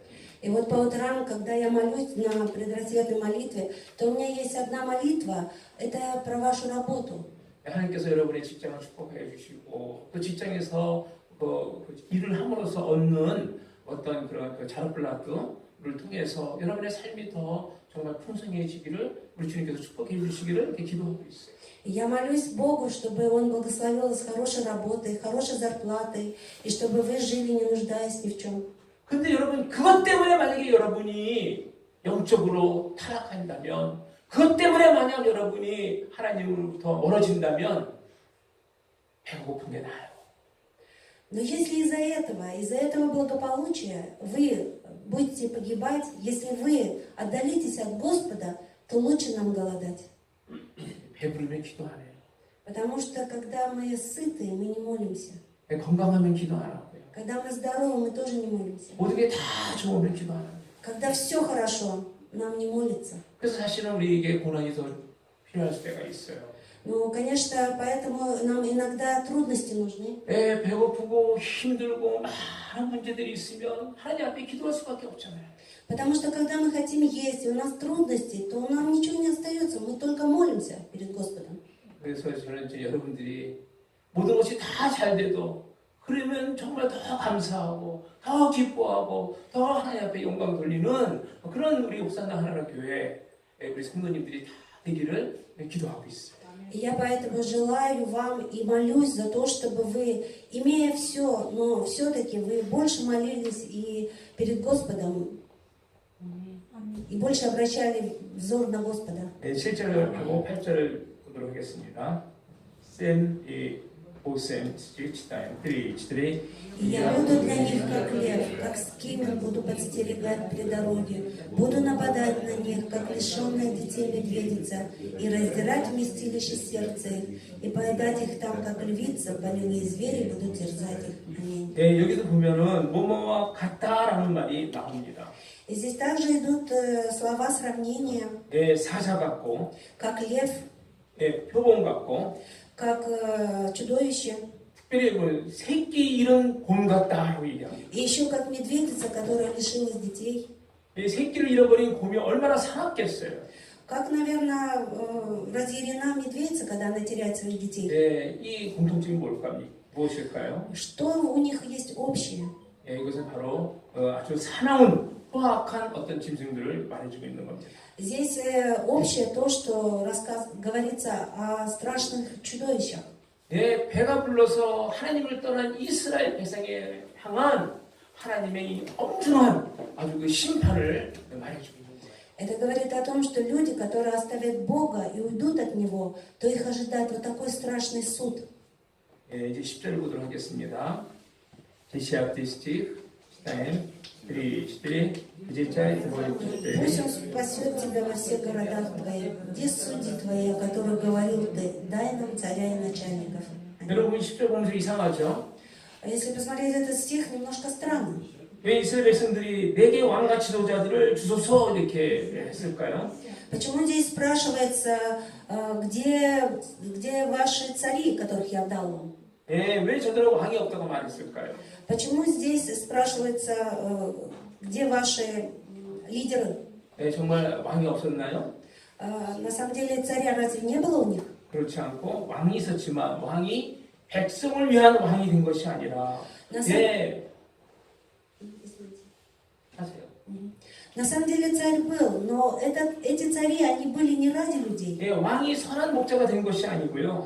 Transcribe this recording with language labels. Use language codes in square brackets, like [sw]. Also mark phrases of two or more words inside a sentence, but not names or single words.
[ru] И вот по утрам, когда я молюсь на предрассветной молитве, то у меня есть одна молитва, это про вашу работу. [ko] 하나님께서 여러분의 직장을 축복해 주시고 또 직장에서 일을 함으로써 얻는 어떤 그런 자르플라트를 통해서 여러분의 삶이 더 정말 풍성해지기를 우리 주님께서 축복해 주시기를 이렇게 기도하고 있어요. [ru] Я молюсь Богу, чтобы Он благословил вас хорошей работой, хорошей зарплатой, и чтобы вы жили, не нуждаясь ни в чем. [ko] 근데 여러분 그것 때문에 만약에 여러분이 영적으로 타락한다면 그것 때문에 만약 여러분이 하나님으로부터 멀어진다면 배가 고픈 게 나아요. [ru] Но если из-за этого благополучия вы будете погибать, если вы отдалитесь от Господа, то лучше нам голодать. [ko] 배부르면 기도 안 해요. [ru] Потому что когда мы сыты, мы не молимся. [ko] 건강하면 기도 안 하고요. [ru] Когда мы здоровы, мы тоже не молимся. [ko] 모든 게 다 좋으면 기도 안 하고요. [ru] Когда все хорошо, нам не молится. [ko] 그래서 사실은 우리에게 고난이 더 필요할 때가 있어요. [ru] Ну, конечно, поэтому нам иногда трудности нужны. [ko] 배고프고 힘들고 많은 문제들이 있으면 하나님 앞에 기도할 수밖에 없잖아요. [ru] Потому что когда мы хотим есть, и у нас трудности, то нам ничего не остается, мы только молимся перед Господом. [ko] 그래서 저는 이제 여러분들이 모든 것이 다 잘 돼도 그러면 정말 더 감사하고 더 기뻐하고 더 하나님 앞에 영광 돌리는 그런 우리 옥산당 하나님 교회 우리 성도님들이 다 되기를 기도하고 있어요. [ru] И я поэтому желаю вам и молюсь за то, чтобы вы, имея все, но все-таки вы больше молились и перед Господом, и больше обращали взор на Господа. [ko] 네, 7절을 하고 8절을 보도록 하겠습니다. 쌤, 오쌤, [ru] читаем. 3, 4. И я буду для них, как лев, как скиммер буду подстерегать при дороге, буду нападать на них, как лишенная детей медведица, и раздирать вместилище сердца их, и поедать их там, как львица, полевые звери будут терзать их. Аминь. [ko] 네, 여기도 보면은 뭐뭐와 같다라는 말이 나옵니다. [ru] И здесь также идут слова сравнения, [ko] 예, 사자 같고, [ru] как лев, [ko] 예, 표범 같고, [ru] как чудовище, [ko] 특별히 뭐 새끼 이런 곰 같다라고 얘기합니다. [ru] и еще как медведица, которая лишилась детей. [ko] 이 새끼를 잃어버린 곰이 얼마나 사납겠어요. [ru] Как, наверное, разъярена медведица, когда она теряет своих детей. [ko] 예, 이 공통점이 무엇일까요? [ru] Что у них есть общее? [ko] 예, 이것은 바로 아주 사나운 후악한 어떤 짐승들을 말해주고 있는 겁니다. [ru] Здесь общее то, что говорится о страшных чудовищах. [ko] 예, 배가 불러서 하나님을 떠난 이스라엘 백성에 향한 하나님의 이 엄중한 아주 그 심판을 말해주고 있는 거예요. [ru] Это говорит о том, что люди, которые оставят Бога и уйдут от Него, то их ожидает вот такой страшный суд. [ko] 예, 이제 10절을 보도록 하겠습니다. [ru] Десятый стих, читаем. 3, 4. Где часть Пусть Он спасет тебя во всех городах твоих. Где судьи твои, о которых говорил ты? Дай нам царя и начальников. Аминь. [ko] 여러분 10절 보면서 이상하죠? [ru] А если посмотреть этот стих, немножко странно. [ko] 왜 이스라엘 백성들이 네개 왕과 지도자들을 주소서 이렇게 했을까요? [ru] Почему здесь спрашивается, где ваши цари, которых я дал вам? [ko] 예, 왜 저들은 왕이 없다고 말했을까요? [ru] Почему здесь спрашивается, где ваши лидеры? [ko] 예, 정말 왕이 없었나요? [ru] На самом деле царя разве не было у них? [ko] 그렇지 않고 왕이 있었지만 왕이 백성을 위한 왕이 된 것이 아니라 예, 하세요. [ru] На самом деле царь был, но эти цари, они были не ради людей. [ko] 예, 왕이 선한 목자가 된 것이 아니고요.